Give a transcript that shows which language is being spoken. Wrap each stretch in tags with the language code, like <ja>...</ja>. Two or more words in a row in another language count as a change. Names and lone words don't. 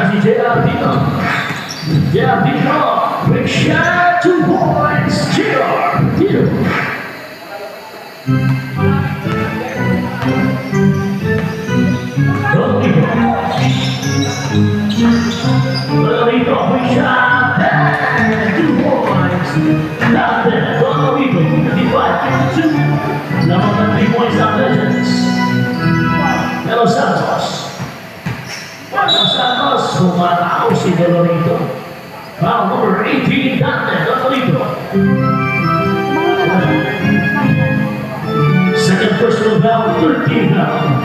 <en>Geraldino. Geraldino, big shot, 2 points, Geraldino. Rodrigo, big shot, and 2 points. Not there, Rodrigo, 55-52. Number 3 points on Legends. Melo Santos.</en> <tl>Melo Santos, tumatao si Dolorito.</tl> <en>Foul number 18, Dante Dolorito. Second personal foul, 13 foul.</en>